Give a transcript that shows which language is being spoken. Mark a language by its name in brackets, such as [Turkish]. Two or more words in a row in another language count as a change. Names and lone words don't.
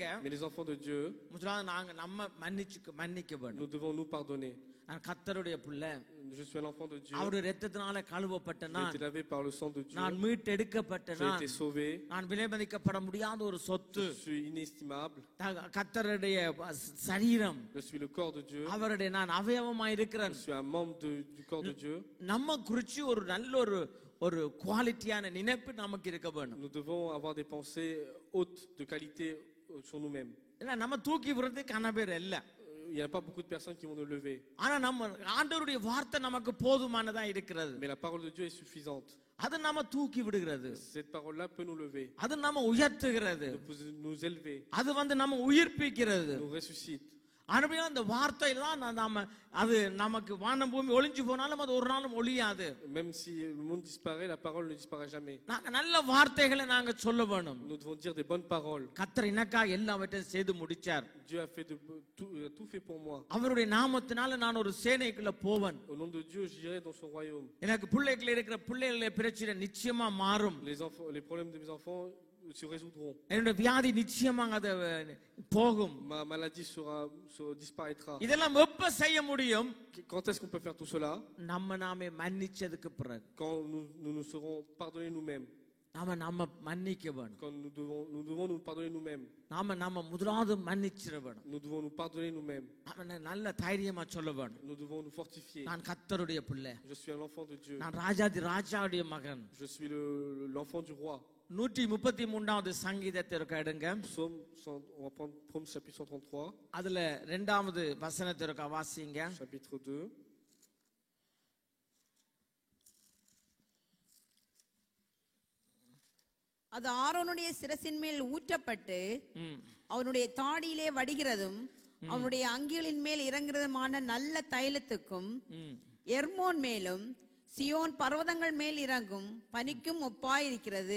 [French] Mais les enfants de Dieu, [Tamil] முதலாவது நாங்க நம்ம மன்னிக்க வேண்டும். [French] nous devons nous pardonner. [Tamil] நான் கர்த்தருடைய பிள்ளை, [French] Je suis un enfant de Dieu. [Tamil] அவருடைய இரத்தத்தினால கழுவப்பட்ட [French] J'ai [Tamil] நான், [French] été lavé par le sang de Dieu. [Tamil] நான் மீட்டெடுக்கப்பட்ட [French] J'ai [Tamil] நான், [French] été sauvé. [Tamil] நான் விலைமதிக்கப்பட முடியாத ஒரு சொத்து. [French] Je suis inestimable. [Tamil] கர்த்தருடைய சரீரம், [French] Je suis le corps de Dieu. [Tamil] அவருடைய நான் அவயவமாய் [French] Je [Tamil] இருக்கிறேன். [French] suis un membre du corps de Dieu. [Tamil] நம்ம குறிச்சு ஒரு நல்ல ஒரு குவாலிட்டியான நினைப்பு நமக்கு இருக்க வேணும். [French] Nous devons avoir des pensées hautes de qualité sur nous-mêmes. [Tamil] ஏன்னா நம்ம தூக்கி விடுறதுக்கு கன பேர் இல்ல. [French] Il n'y a pas beaucoup de personnes qui vont nous lever. [Tamil] ஆனா நம்ம ஆண்டவருடைய வார்த்தை நமக்கு போதுமானதா இருக்கிறது. [French] Mais la parole de Dieu est suffisante. [Tamil] அது நம்ம தூக்கி விடுகிறது. [French] Cette parole-là peut nous lever, [Tamil] அது நம்ம உயர்த்துகிறது. [French] nous élever, [Tamil] அது நம்ம உயிர்ப்பிக்கிறது. [French] nous ressuscite. [Tamil] ஆனா அந்த வார்த்தையில தான் நாம அது நமக்கு வானம் பூமி ஒளிஞ்சு போனாலும் அது ஒரு நாளும் ஒளியாது. [French] Même si le monde disparaît, la parole ne disparaît jamais. [Tamil] நாங்க நல்ல வார்த்தைகளை நாங்க சொல்ல வேணும். [French] Nous devons dire des bonnes paroles. [Tamil] கர்த்தர் எனக்கா எல்லாவற்றையும் செய்து முடிச்சார். [French] Dieu a fait tout fait pour moi. [Tamil] அவருடைய நாமத்தினால நான் ஒரு சேனைக்குள்ள போவேன். [French] Au nom de Dieu, j'irai dans son royaume. [Tamil] எனக்கு பிள்ளைகள் இருக்கிற பிள்ளைகளுடைய பிரச்சனை நிச்சயமா மாறும். [French] Les problèmes de mes enfants se résoudront. [Tamil] என்னோட வியாதி நிச்சயமாக அது போகும். [French] Ma maladie disparaîtra. [Tamil] இதெல்லாம் எப்ப செய்ய முடியும்? [French] Quand est-ce qu'on peut faire tout cela? [Tamil] நாமே மன்னிச்சதுக்கு பிறகு. [French] Quand nous nous serons pardonnés nous-mêmes. [Tamil] நாம மன்னிக்க வேணும். [French] Quand nous devons nous pardonner nous-mêmes. [Tamil] நாம முதலாவது மன்னிச்சிர வேணும். [French] Nous devons nous pardonner nous-mêmes. [Tamil] நல்ல தைரியமா சொல்ல வேணும். [French] Nous devons nous fortifier. [Tamil] நான் கர்த்தருடைய பிள்ளை. [French] Je suis un enfant de Dieu. [Tamil] நான் ராஜாவுடைய மகன். [French] Je suis l'enfant du roi. [Tamil] 133வது சங்கீதத்திற்கு எடுங்க. [French] On va prendre Psaume chapitre 133. [Tamil] அதுல 2வது வசனத்திற்கு வாசிங்க. [French] Chapitre 2. [Tamil] அது ஆரோனுடைய சிரசின் மேல் ஊற்றப்பட்டு அவனுடைய தாடியிலே வடிகிறதும் அவனுடைய அங்கிகளின் மேல் இறங்குறதுமான நல்ல தைலத்துக்கும் எர்மோன் மேலும் சியோன் பர்வதங்கள் மேல் இறங்கும் பனிக்கும் ஒப்பாயிருக்கிறது.